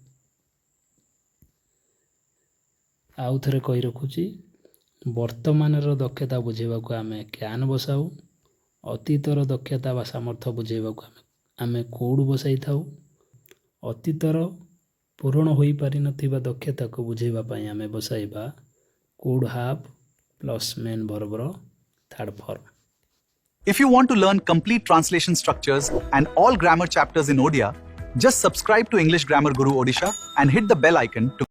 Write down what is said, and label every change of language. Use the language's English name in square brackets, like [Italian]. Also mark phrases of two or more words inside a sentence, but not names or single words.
[Odia] ଆଉ ଥରେ କହି ରଖୁଛି, ବର୍ତ୍ତମାନର ଦକ୍ଷତା ବୁଝେଇବାକୁ ଆମେ କ୍ୟାନ୍ ବସାଉ, ଅତୀତର ଦକ୍ଷତା ବା ସାମର୍ଥ୍ୟ ବୁଝେଇବାକୁ ଆମେ କୁଡ୍ ବସାଇଥାଉ, ଅତୀତର ପୂରଣ ହୋଇପାରିନଥିବା ଦକ୍ଷତାକୁ ବୁଝେଇବା ପାଇଁ ଆମେ ବସାଇବା [English] could have plus main verb's third form. If you want to learn complete translation structures and all grammar chapters in Odia, just subscribe to English Grammar Guru Odisha and hit the bell icon to